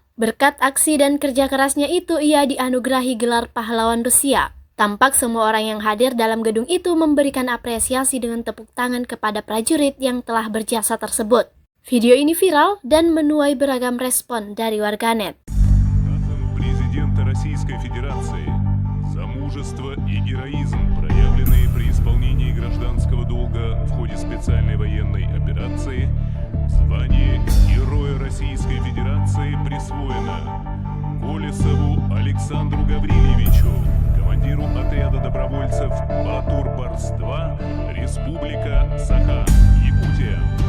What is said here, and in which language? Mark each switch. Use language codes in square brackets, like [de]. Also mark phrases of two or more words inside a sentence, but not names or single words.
[id] Berkat aksi dan kerja kerasnya itu, ia dianugerahi gelar pahlawan Rusia. Tampak semua orang yang hadir dalam gedung itu memberikan apresiasi dengan tepuk tangan kepada prajurit yang telah berjasa tersebut. Video ini viral dan menuai beragam respon dari warganet. [ru] Президента Российской Федерации за мужество и героизм, проявленные при исполнении гражданского долга в ходе специальной военной операции, звание Героя Российской Федерации присвоено Колесову Александру Гаврильевичу, командиру отряда добровольцев Батур-Барс-2, Республика Саха, Якутия.